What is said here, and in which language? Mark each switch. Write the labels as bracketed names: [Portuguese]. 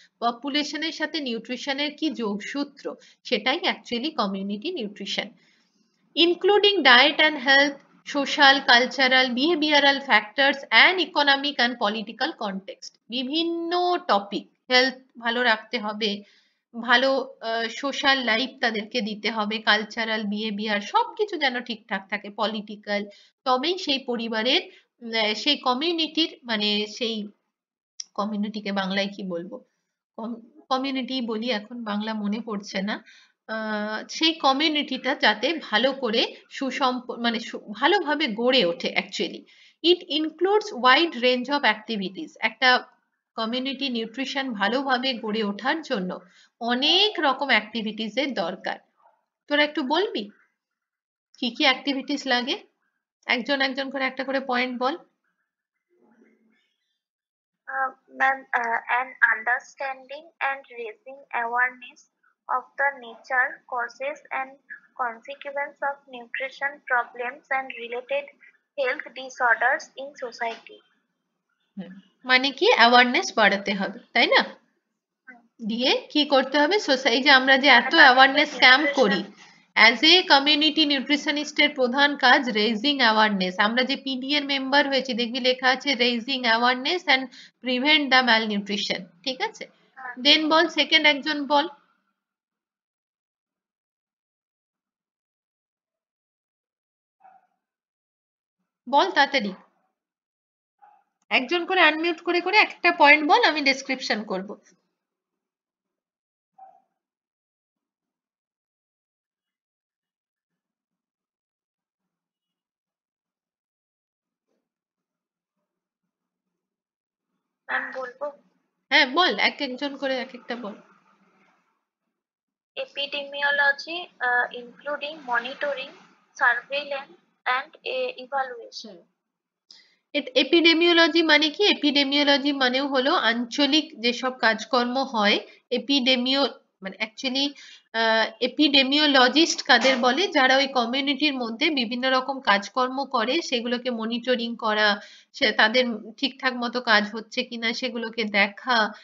[Bangla] পপুলেশনের সাথে নিউট্রিশনের কি যোগসূত্র, সেটাই actually community nutrition, [English] including diet and health, social, cultural, behavioral factors and economic and political context. [Bangla] বিভিন্ন topic, health ভালো রাখতে হবে, ভালো সোশ্যাল লাইফ তাদেরকে দিতে হবে, কালচারাল বিহেভিয়ার সবকিছু যেন ঠিকঠাক থাকে, পলিটিক্যাল, তবেই সেই পরিবারের সেই কমিউনিটির মানে সেই কমিউনিটিকে বাংলায় কি বলবো, কমিউনিটি বলি এখন, বাংলা মনে পড়ছে না, সেই কমিউনিটিটা যাতে ভালো করে মানে ভালোভাবে গড়ে ওঠে actually. [English] it includes wide range of activities, [Bangla] একটা কমিউনিটি নিউট্রিশন ভালোভাবে গড়ে ওঠার জন্য অনেক রকম অ্যাক্টিভিটিস এর দরকার। তোরা একটু বলবি কি কি অ্যাক্টিভিটিস লাগে, একজন একজন করে একটা করে point ball. [English] Ma'am, an understanding and raising awareness of the nature, causes and consequences of nutrition problems and related health disorders in society. [Bangla] মানে কি অ্যাওয়ারনেস বাড়াতে হবে, তাই না? দিয়ে কি করতে হবে, সোসাইটি যে আমরা যে এত অ্যাওয়ারনেস ক্যাম্প করি, অ্যাজ এ কমিউনিটি নিউট্রিশনিস্টের প্রধান কাজ রেইজিং অ্যাওয়ারনেস। আমরা যে পিডি এর মেম্বার হয়েছি দেখবি লেখা আছে [English] raising awareness and prevent the malnutrition, [Bangla] ঠিক আছে? দেন বল, সেকেন্ড একজন বল। বল তাড়াতাড়ি, একজন করে আনমিউট করে করে একটা পয়েন্ট বল, আমি ডেসক্রিপশন করব। ম্যাম বলবো? হ্যাঁ বল, এক একজন করে এক একটা বল। [English] Epidemiology, including monitoring, surveillance, and evaluation. [Bangla] Epidemiology মানে কি? এপিডেমিওলজি মানেও হলো আঞ্চলিক যেসব কাজকর্ম হয়। এপিডেমিও মানে অ্যাকচুয়ালি এপিডেমিওলজিস্ট কাদের বলে? যারা ওই কমিউনিটির মধ্যে বিভিন্ন রকম কাজকর্ম করে, সেগুলোকে মনিটরিং করা, সে তাদের ঠিকঠাক মতো কাজ হচ্ছে কিনা সেগুলোকে দেখা।